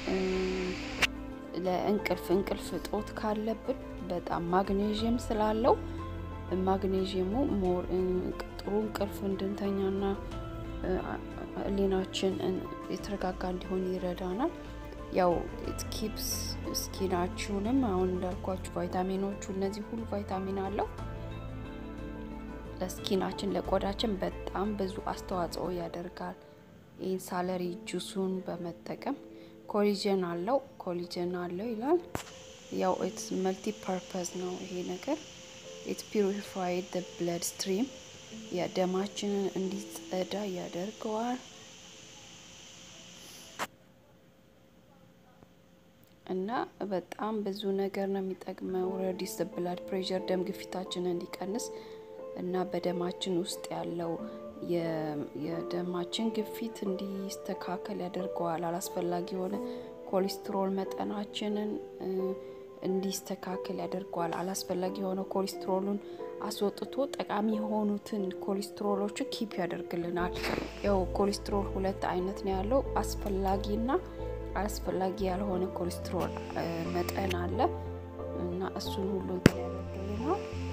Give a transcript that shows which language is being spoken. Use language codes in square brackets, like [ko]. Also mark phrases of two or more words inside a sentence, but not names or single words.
[am] ለእንቅልፍ ጦት ካለብን በጣም ማግኔዥየም ስላለው ማግኔዥየሙ ሞር ጥሩ እንቅልፍ እንድንተኛና ሊናችን የተረጋጋ እንዲሆን ይረዳናል ያው [en] it keeps [am] ስኪናችሁንም አሁን እንዳልኳችሁ ቫይታሚኖቹ እነዚህ ሁሉ ቫይታሚን አለው ለስኪናችን ለቆዳችን በጣም ብዙ አስተዋጽኦ ያደርጋል ይሄን ሳለሪ ጁሱን በመጠቀም ኮላጅን አለው ይላል ያው [en] it's multi purpose [am] ነው ይሄ ነገር [en] it purified the bloodstream [am] የደማችንን እንዲጸዳ ያደርገዋል እና በጣም ብዙ ነገር ነው የሚጠቅመው [en] reduce the blood pressure [am] ደም ግፊታችንን እንዲቀንስ እና በደማችን ውስጥ ያለው የደማችን ግፊት እንዲስተካከል ያደርገዋል አላስፈላጊ የሆነ ኮሌስትሮል መጠናችንን እንዲስተካከል ያደርገዋል አላስፈላጊ የሆነ ኮሌስትሮሉን አስወጥቶ ጠቃሚ የሆኑትን ኮሌስትሮሎች ኪፕ ያደርግልናል ያው ኮሌስትሮል ሁለት አይነት ነው ያለው አስፈላጊና አስፈላጊ ያልሆነ ኮሌስትሮል መጠን አለ እና እሱን ሁሉ ያደርግልናል